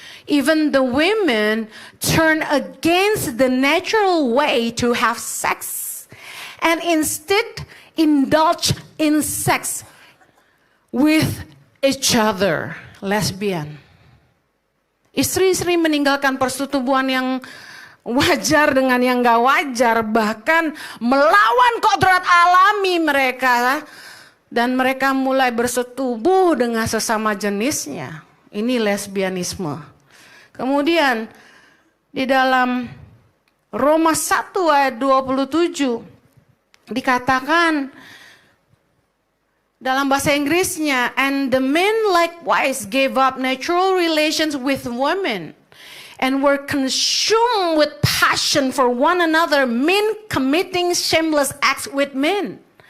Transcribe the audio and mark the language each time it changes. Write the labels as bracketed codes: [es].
[en] Even the women turn against the natural way to have sex. And instead indulge in sex with each other. Lesbian. [id] Istri-istri meninggalkan persetubuhan yang wajar dengan yang gak wajar. Bahkan melawan kodrat alami mereka. Dan mereka mulai bersetubuh dengan sesama jenisnya. Ini lesbianisme. Kemudian di dalam Roma 1 ayat 27. Dikatakan dalam bahasa Inggrisnya, [en] and the men likewise gave up natural relations with women and were consumed with passion for one another, men committing shameless acts with men